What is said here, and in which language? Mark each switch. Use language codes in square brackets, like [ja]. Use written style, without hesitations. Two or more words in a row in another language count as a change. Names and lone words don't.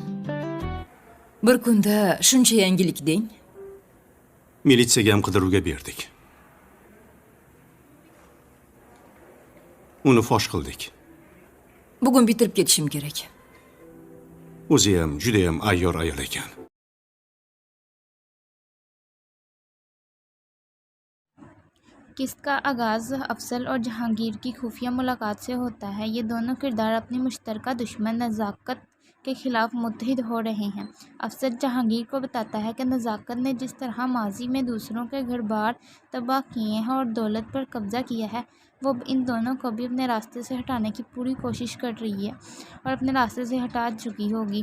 [uz] Bir kunda shuncha yangilik deng. Militsiyaga ham qidiruvga berdik. Uni fosh qildik. Bugun bitirib ketishim kerak. O'zi ham juda ham ayyor ayol ekan. [ur] قسط کا آغاز افضل اور جہانگیر کی خفیہ ملاقات سے ہوتا ہے. یہ دونوں کردار اپنی مشترکہ دشمن نزاکت کے خلاف متحد ہو رہے ہیں. افضل جہانگیر کو بتاتا ہے کہ نزاکت نے جس طرح ماضی میں دوسروں کے گھر بار تباہ کیے ہیں اور دولت پر قبضہ کیا ہے، وہ ان دونوں کو بھی اپنے راستے سے ہٹانے کی پوری کوشش کر رہی ہے اور اپنے راستے سے ہٹا چکی ہوگی.